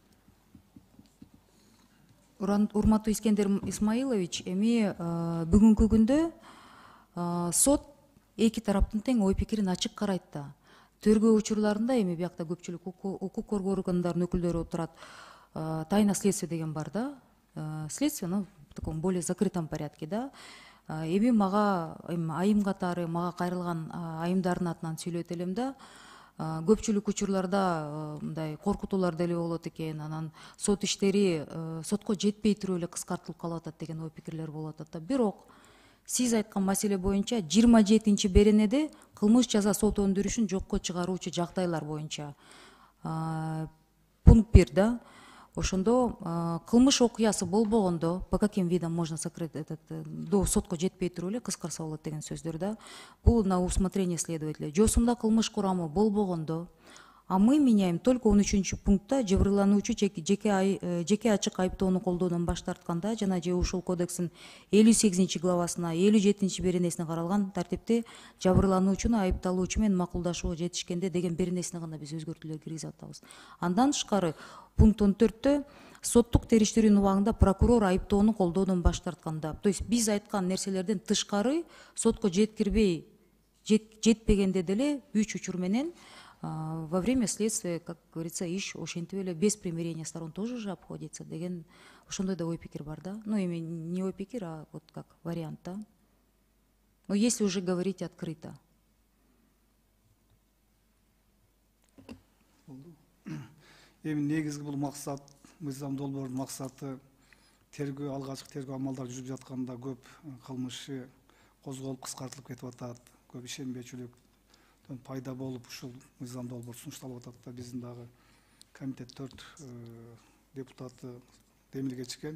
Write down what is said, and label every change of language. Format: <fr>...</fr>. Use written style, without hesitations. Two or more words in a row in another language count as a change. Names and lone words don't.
<ky>Урматтуу Искендер Исмаилович, эми бүгүнкү күндө сот эки тараптын тең ой пикирин ачык карайт да. Тергөө учурларында эми биякта көпчүлүк укук коргоо органдарынын өкүлдөрү отурат.</ky> <ru>Тайна следствие</ru> <ky>деген бар да.</ky> <ru>Следствие, в таком более закрытом порядке, да.</ru> <ky>Эми мага айым катары мага кайрылган айымдардын атынан сүйлөйт элем да. Көпчүлүк учурларда мындай коркутуулар деле болот экен, анан сот иштери сотко жетпей туруп эле кыскартылып калып атат деген ой пикирлер болуп атат да. Бирок сиз айткан маселе боюнча 27 беренеде кылмыш жаза сот өндүрүшүн жокко чыгаруучу жагдайлар боюнча пункт 1 да. Ошондо кылмыш окуясы болбогондо,</ky> <ru>по каким видам можно сократить до</ru> <ky>сотко жетпей туруп эле кыскарса болот деген сөздөр да.</ky> <ru>Бул на усмотрение следователя.</ru> <ky>Жосунда кылмыш курамы болбогондо,</ky> <ru>а мы меняем только</ru> <ky>13 пунктта жабырлануучу жеке ачык айыптоону колдоодон баш тартканда жана же ушул кодекстин 58 главасына 57 беренесине каралган тартипте жабырлануучуну айыпталуучу менен макулдашууга жетишкенде деген беренесине гана биз өзгөртүүлөр киргизип атабыз. Андан тышкары пункт 14-тө соттук териштирүүнүн убагында прокурор айыптоону колдоодон баш тартканда,</ky> <ru>то есть</ru> <ky>биз айткан нерселерден тышкары сотко жеткирбей жетпегенде деле 3 учур менен</ky> <ru>во время следствия, как говорится,</ru> <ky>иш ошентип эле</ky> <ru>без примирения сторон тоже</ru> <ky>же обходится деген ошондой да ой пикир бар да. Ну, эми не ой пикир,</ky> <ru>а вот как вариант, да. Но если уже говорить открыто.</ru> <ky>Эми негизги бул максат, мыйзам долбоорунун максаты тергөө, алгачкы тергөө амалдары жүрүп жатканда көп кылмышы козголуп кыскартылып кетип атат. көп ишенбечүлүктөн пайда болуп ушул мыйзам долбоор сунушталып атат да, биздин дагы комитет 4 депутаты демилге чыккен.</ky>